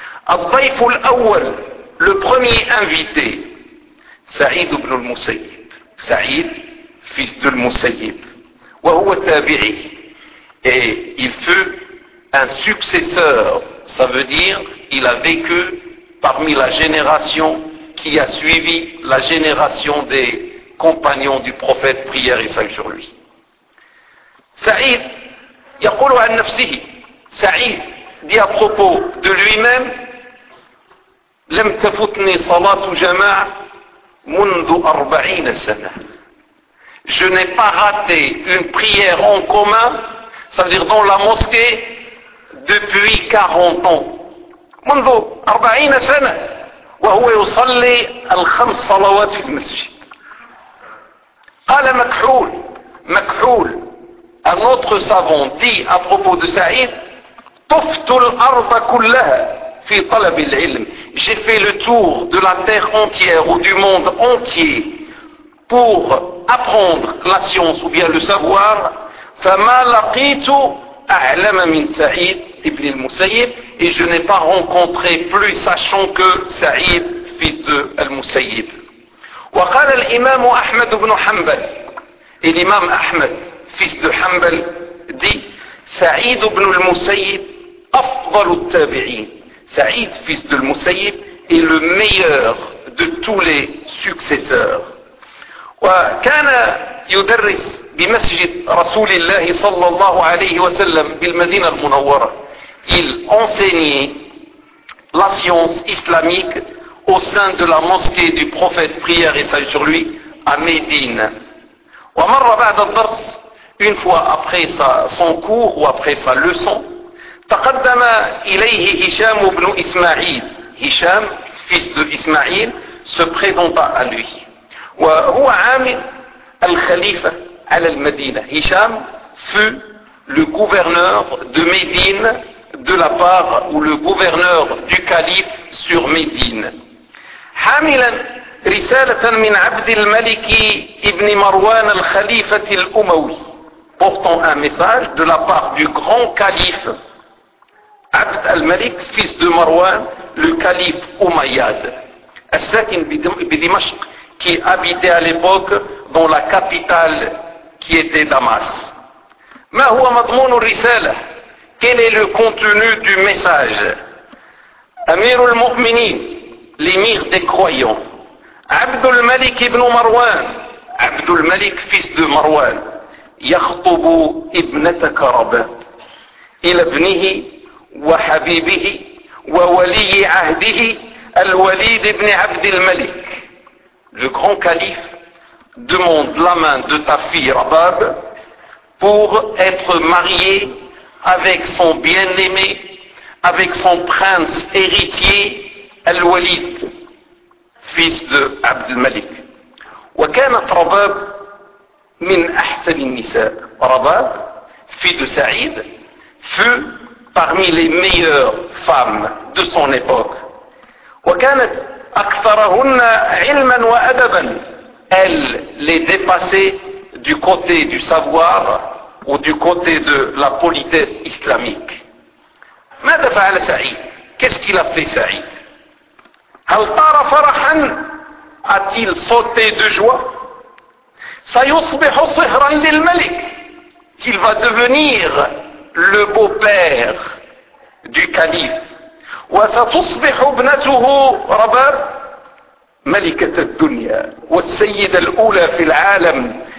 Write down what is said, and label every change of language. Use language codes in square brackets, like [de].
[ar] الضيف الأول, [fr] le premier invité, سعيد بن المسيب, سعيد fils de المسيب, [ar] وهو تابعي, [fr] et il fut un successeur, ça veut dire il a vécu parmi la génération qui a suivi la génération des compagnons du prophète, prière et salut sur lui. [ar] سعيد يقول عن نفسه, سعيد [fr] dit à propos de lui-même, [ar] لم تفوتني صلاة جماعة منذ 40 سنة. [fr] Je n'ai pas raté une prière en commun, c'est-à-dire dans la mosquée, depuis 40 ans. [ar] منذ 40 سنة وهو يصلي الخمس صلوات في المسجد. قال مكحول, مكحول, [fr] un autre savant dit à propos de Saïd, [ar] طفت الأرض كلها في طلب العلم. [fr] J'ai fait le tour de la terre entière ou du monde entier pour apprendre la science ou bien le savoir. [ar] فما لقيت أعلم من سعيد ابن المسيب, [fr] et je n'ai pas rencontré plus sachant que Saïd fils de المسيب. [ar] وقال الإمام أحمد بن حنبل, [fr] et l'imam Ahmed fils de Hanbal dit, [ar] سعيد بن المسيب أفضل التابعين. [fr] Saïd fils de المسيب est le meilleur de tous les successeurs. [ar] وكان يدرس بمسجد رسول الله صلى الله عليه وسلم بالمدينة المنورة. [fr] Il enseignait la science islamique au sein de la mosquée du prophète, prière et salut sur lui, à Médine. [ar] ومر بعد الدرس, [fr] une fois après son cours ou après sa leçon, [ar] تقدم إليه هشام بن إسماعيل. [fr] هشام, fils de إسماعيل, se présenta à lui. [ar] وهو عامل الخليفة على المدينة. [fr] هشام fut le gouverneur de Médine de la part, ou le gouverneur du calife sur Médine. [ar] حاملا رسالة من عبد الملك ابن مروان الخليفة الأموي, [fr] portant un message de la part du grand calife عبد الملك fils de مروان, le calife Umayyad, [ar] الساكن بدمشق, [fr] qui habitait à l'époque dans la capitale qui était Damas. [ar] ما هو مضمون الرسالة, [fr] quel est le contenu du message? [ar] أمير المؤمنين, [fr] l'émir des croyants, [ar] عبد الملك ابن مروان, عبد الملك fils de مروان, يخطب ابنتك ربا إلى ابنه وحبيبه وولي عهده الوليد ابن عبد الملك. [fr] Le grand calife demande la main de ta fille Rabab pour être marié avec son bien-aimé, avec son prince héritier Al-Walid, fils de Abd al-Malik. [ar] وكانت Rabab من أحسن النساء. [fr] Rabab, fille de Saïd, fut parmi les meilleures femmes de son époque. [ar] وكانت أكثرهن علما وأدبا, [fr] elle les dépassait du côté du savoir ou du côté de la politesse islamique. [ar] ماذا فعل سعيد؟ [fr] Qu'est-ce qu'il a fait سعيد؟ [ar] هل طار فرحا؟ [fr] A-t-il sauté de joie؟ [ar] سيصبح صهرا للملك, [fr] qu'il va devenir le beau-père du calife. [ar] وستصبح ابنته رباب ملكة الدنيا والسيدة الأولى في العالم.